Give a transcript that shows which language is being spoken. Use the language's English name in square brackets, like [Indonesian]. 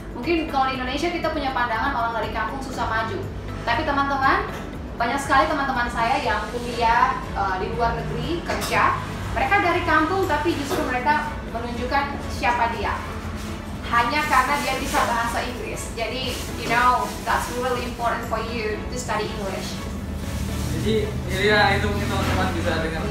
[Indonesian] Mungkin kalau di Indonesia kita punya pandangan orang dari kampung susah maju. Tapi teman-teman, banyak sekali teman-teman saya yang kuliah di luar negeri, kerja. Mereka dari kampung tapi justru mereka menunjukkan siapa dia. Hanya karena dia bisa bahasa Inggris. Jadi, [English] you know, that's really important for you to study English. [Indonesian] Jadi, ya itu mungkin teman-teman bisa dengar.